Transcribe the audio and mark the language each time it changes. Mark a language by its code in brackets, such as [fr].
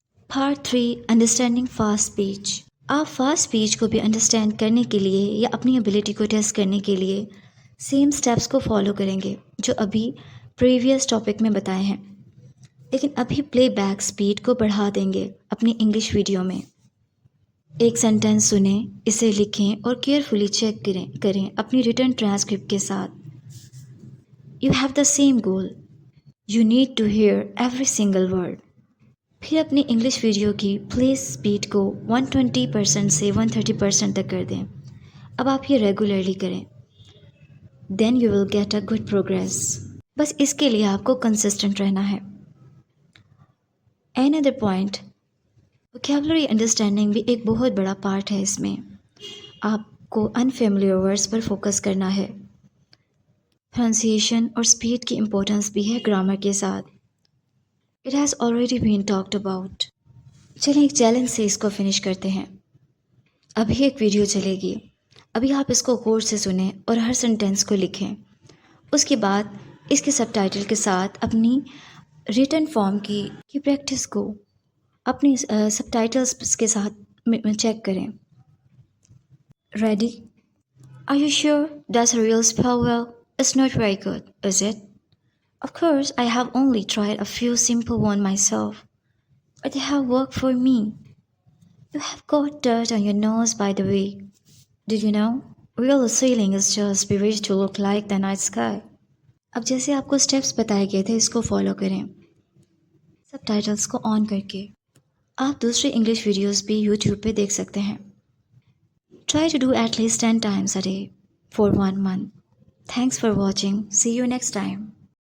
[ur] Part 3، understanding fast speech. آپ fast speech کو بھی انڈرسٹینڈ کرنے کے لیے یا اپنی ایبلٹی کو ٹیسٹ کرنے کے لیے سیم اسٹیپس کو فالو کریں گے جو ابھی پریویس ٹاپک میں بتائے ہیں، لیکن ابھی پلے بیک اسپیڈ کو بڑھا دیں گے اپنی انگلش ویڈیو میں۔ ایک سینٹینس سنیں، اسے لکھیں اور کیئرفلی چیک کریں اپنی ریٹن ٹرانسکرپٹ کے ساتھ۔ [en] You have the same goal. You need to hear every single word. [ur] پھر اپنی انگلش ویڈیو کی پلے اسپیڈ کو 120% سے 130% تک کر دیں۔ اب آپ یہ ریگولرلی کریں۔ [en] Then you will get a good progress. [ur] بس اس کے لیے آپ کو کنسسٹنٹ رہنا ہے۔ [en] Another point، [ur] vocabulary understanding بھی ایک بہت بڑا پارٹ ہے اس میں۔ آپ کو unfamiliar words پر فوکس کرنا ہے۔ پروننسیشن اور اسپیڈ کی امپورٹنس بھی ہے گرامر کے ساتھ۔ [en] It has already been talked about. [ur] چلیں ایک چیلنج سے اس کو فنش کرتے ہیں۔ ابھی ایک ویڈیو چلے گی، ابھی آپ اس کو غور سے سنیں اور ہر سینٹینس کو لکھیں۔ اس کے بعد اس کے سب ٹائٹل کے ساتھ اپنی ریٹن فارم کی پریکٹس کو اپنی سب ٹائٹلس کے ساتھ چیک کریں۔ Ready? [en] Are you sure that's a real spell? Well, it's not very good, is it? Of course, I have only tried a few simple ones myself, but they have worked for me. You have got dirt on your nose, by the way. Did you know? Real ceiling is just bewitched to look like the night sky. [ur] اب جیسے آپ کو steps بتائے گئے تھے اس کو follow کریں، سب titles کو آن کر کے۔ آپ دوسری انگلش ویڈیوز بھی یوٹیوب پہ دیکھ سکتے ہیں۔ [en] Try to do at least 10 times a day for 1 month. Thanks for watching. See you next time.